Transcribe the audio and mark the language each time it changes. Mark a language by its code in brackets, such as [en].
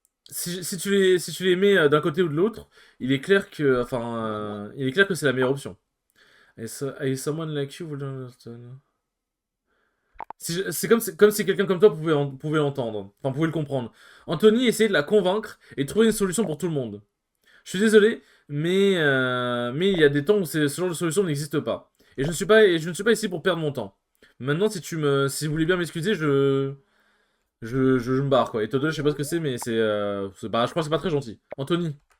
[fr] Si tu les mets d'un côté ou de l'autre, il est clair que c'est la meilleure option. Et [en] someone like you would understand. [fr] C'est comme si quelqu'un comme toi pouvait l'entendre, enfin pouvait le comprendre. Anthony essayait de la convaincre et de trouver une solution pour tout le monde. Je suis désolé, mais il y a des temps où ce genre de solution n'existe pas. Et je ne suis pas ici pour perdre mon temps. Maintenant, si vous voulez bien m'excuser, je me barre quoi. Et Todo, je sais pas ce que c'est, mais je crois que c'est pas très gentil. Anthony.